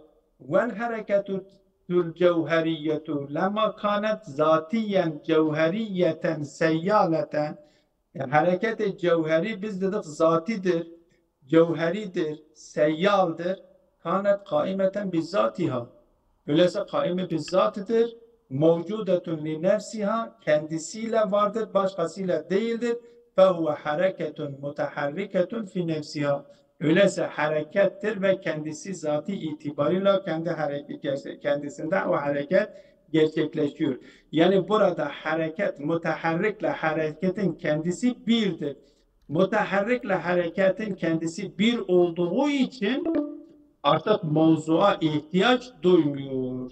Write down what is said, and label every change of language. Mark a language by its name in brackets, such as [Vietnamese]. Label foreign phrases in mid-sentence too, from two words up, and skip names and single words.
[Arabic] والحركة الجوهرية لما كانت ذاتية جوهرية سيالة [Turkish] yani hareket-i cevheri biz dedik zatidir, cevheridir, seyyaldır. [Arabic] كانت قائمة بذاتها. [Turkish] Öyleyse kaime bizzatıdır. [Arabic] موجودة لنفسها [Turkish] kendisiyle vardır, başkasıyla değildir. [Arabic] فَهُوَ حَرَكَةٌ مُتَحَرِّكَةٌ فِي نَفْسِهَا. [Turkish] Öyleyse harekettir ve kendisi zatı itibarıyla kendisinde o hareket gerçekleşiyor. Yani burada hareket, müteharrikle hareketin kendisi birdir. Müteharrikle hareketin kendisi bir olduğu için artık mevzuğa ihtiyaç duymuyor.